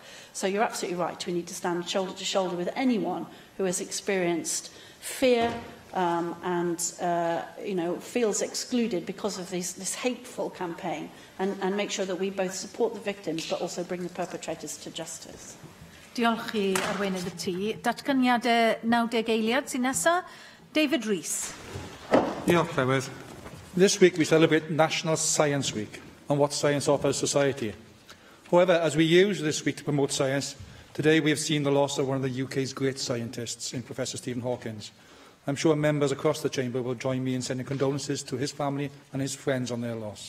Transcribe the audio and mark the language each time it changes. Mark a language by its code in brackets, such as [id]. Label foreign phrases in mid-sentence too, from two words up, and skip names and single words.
[en] So you're absolutely right. We need to stand shoulder to shoulder with anyone who has experienced fear and you know, feels excluded because of this hateful campaign, and make sure that we both support the victims but also bring the perpetrators to justice. [cy] Diolch i arweinydd y tŷ. Datganiadau 90 eiliad sy'n nesaf. David Rees. Diolch, Llywydd. [en] This week we celebrate National Science Week and what science offers society. However, as we use this week to promote science, today we have seen the loss of one of the UK's great scientists in Professor Stephen Hawking. I'm sure members across the chamber will join me in sending condolences to his family and his friends on their loss.